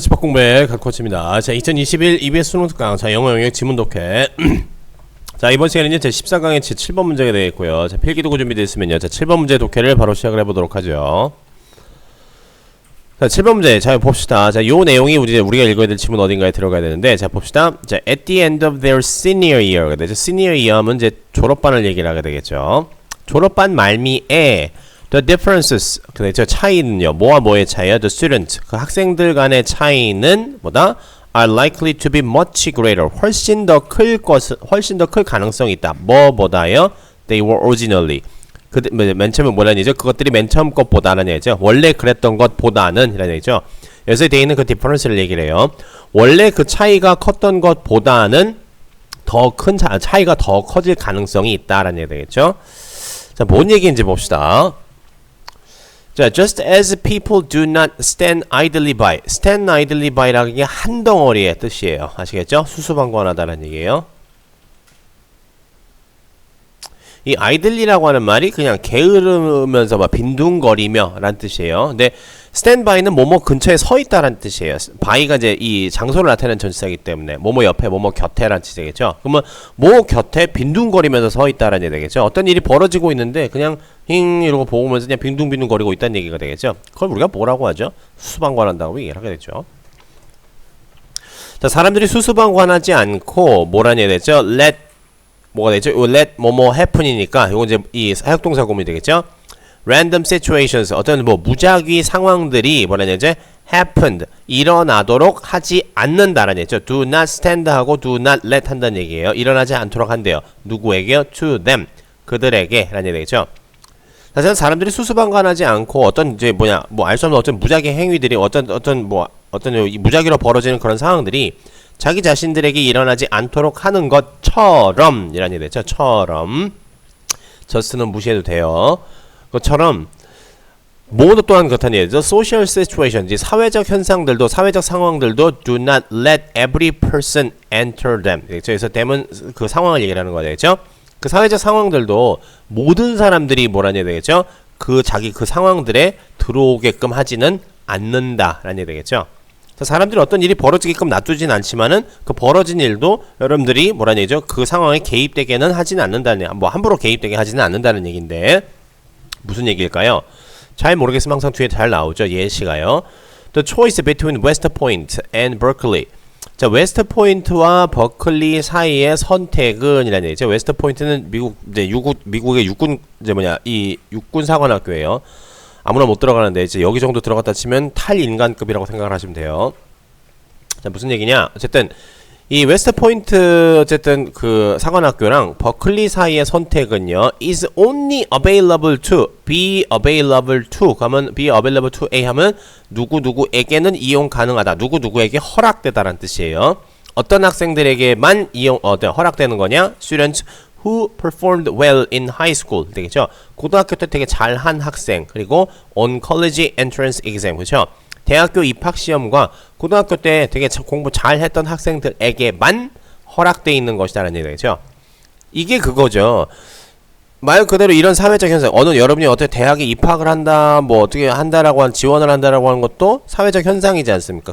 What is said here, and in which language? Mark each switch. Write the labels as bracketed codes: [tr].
[ko] 집합공부의 갓코치입니다. 자, 2021 EBS 수능 특강, 자, 영어 영역 지문 독해. 자, 이번 시간에는 제 14강의 제 7번 문제가 되겠고요. 자, 필기도구 준비되어 있으면요. 자, 7번 문제 독해를 바로 시작을 해보도록 하죠. 자, 7번 문제. 자, 봅시다. 자, 요 내용이 우리가 읽어야 될 지문 어딘가에 들어가야 되는데, 자, 봅시다. [en] 자, at the end of their senior year. [ko] senior year 하면 이제 졸업반을 얘기를 하게 되겠죠. 졸업반 말미에 [en] the differences, [ko] 그렇죠. 차이는요. 뭐와 뭐의 차이야? [en] the student, [ko] 그 학생들 간의 차이는 뭐다? [en] are likely to be much greater. [ko] 훨씬 더 클 가능성이 있다. 뭐보다요? [en] they were originally. [ko] 맨 처음에 뭐라는 얘기죠? 그것들이 맨 처음 것보다는 얘기죠. 원래 그랬던 것보다는 이라는 얘기죠. 여기서 되어 있는 그 difference를 얘기를 해요. 원래 그 차이가 컸던 것보다는 더 큰 차이가 더 커질 가능성이 있다라는 얘기 되겠죠. 자, 뭔 얘기인지 봅시다. [en] 자, just as people do not stand idly by. [ko] stand idly by라는 게 한 덩어리의 뜻이에요. 아시겠죠? 수수방관하다라는 얘기예요. 이 idly라고 하는 말이 그냥 게으르면서 막 빈둥거리며 라는 뜻이에요. 근데 stand by는 뭐뭐 근처에 서 있다라는 뜻이에요. by가 이제 이 장소를 나타내는 전치사이기 때문에 뭐뭐 옆에 뭐뭐 곁에라는 뜻이 되겠죠. 그러면 뭐 곁에 빈둥거리면서 서 있다라는 얘기 되겠죠. 어떤 일이 벌어지고 있는데 그냥 힝 이러고 보면서 그냥 빈둥빈둥거리고 있다는 얘기가 되겠죠. 그걸 우리가 뭐라고 하죠? 수수방관한다고 얘기를 하게 되죠. 자, 사람들이 수수방관하지 않고 뭐라는 얘기 되죠? 뭐가 되죠? [en] let 뭐뭐 happen [ko] 이니까 요건 이제 이 사역동사 구문이 되겠죠? [en] random situations, [ko] 어떤 뭐 무작위 상황들이 뭐라는 얘기죠? happened, 일어나도록 하지 않는다라는 얘기죠. [en] do not stand [ko] 하고 [en] do not let [ko] 한다는 얘기예요. 일어나지 않도록 한대요. 누구에게요? [en] to them, [ko] 그들에게 라는 얘기죠. 사실 사람들이 수수방관하지 않고 어떤 이제 뭐 알 수 없는 어떤 무작위 행위들이 어떤 무작위로 벌어지는 그런 상황들이 자기 자신들에게 일어나지 않도록 하는 것처럼 이라는 얘기 되죠. 처럼. just는 무시해도 돼요. 그것처럼 모두 또한 그렇다는 얘기죠. [en] social situation, [ko] 사회적 현상들도 사회적 상황들도 [en] do not let every person enter them. [ko] 그래서 them은 그 상황을 얘기하는 거죠. 되겠죠? 그 사회적 상황들도 모든 사람들이 뭐라는 얘기 되겠죠? 그 상황들에 들어오게끔 하지는 않는다라는 얘기 되겠죠. 사람들이 어떤 일이 벌어지게끔 놔두진 않지만은 그 벌어진 일도 여러분들이 뭐라는 얘기죠? 그 상황에 개입되게는 하지는 않는다는, 뭐 함부로 개입되게 하지는 않는다는 얘기인데 무슨 얘기일까요? 잘 모르겠으면 항상 뒤에 잘 나오죠. 예시가요. [en] The choice between West Point and Berkeley. [ko] 자, 웨스트 포인트와 버클리 사이의 선택은 이라는 얘기죠. 웨스트 포인트는 미국의 육군 이 육군 사관학교예요. 아무나 못 들어가는데 이제 여기 정도 들어갔다 치면 탈인간급이라고 생각을 하시면 돼요. 자, 무슨 얘기냐? 어쨌든 이 웨스트 포인트 어쨌든 그 사관학교랑 버클리 사이의 선택은요. [en] is only available to, be available to. [ko] 그러면 [en] be available to A [ko] 하면 누구누구에게는 이용 가능하다. 누구누구에게 허락되다라는 뜻이에요. 어떤 학생들에게만 허락되는 거냐? [en] students who performed well in high school [ko] 되겠죠. 고등학교 때 되게 잘한 학생, 그리고 [en] on college entrance exam, [ko] 그렇죠. 대학교 입학 시험과 고등학교 때 되게 공부 잘했던 학생들에게만 허락돼 있는 것이다라는 얘기죠. 이게 그거죠. 말 그대로 이런 사회적 현상, 여러분이 어떻게 대학에 입학을 한다, 뭐 어떻게 한다라고 지원을 한다라고 하는 것도 사회적 현상이지 않습니까?